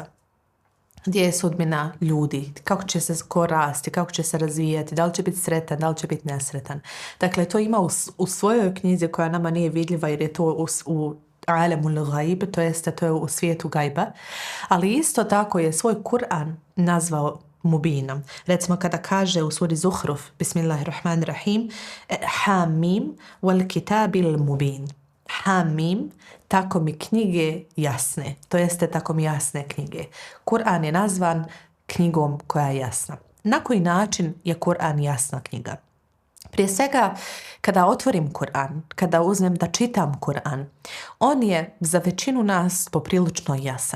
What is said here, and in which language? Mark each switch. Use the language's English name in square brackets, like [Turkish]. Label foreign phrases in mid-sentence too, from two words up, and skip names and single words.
[Bosnian] Gdje je sudbina ljudi, kako će se ko rasti, kako će se razvijati, da li će biti sretan, da li će biti nesretan. Dakle, to ima u svojoj knjizi koja nama nije vidljiva jer je to u [Arabic] عالم الغيب, [Bosnian] to je u svijetu gajba, ali isto tako je svoj Kur'an nazvao Mubinom. Recimo kada kaže u suri Zuhruf, [Arabic] بسم الله الرحمن الرحيم، حم والكتاب المبين. [Bosnian] Hamim, tako mi knjige jasne, to jeste tako mi jasne knjige. Kur'an je nazvan knjigom koja je jasna. Na koji način je Kur'an jasna knjiga? Prije svega, kada otvorim Kur'an, kada uzmem da čitam Kur'an, on je za većinu nas poprilično jasan.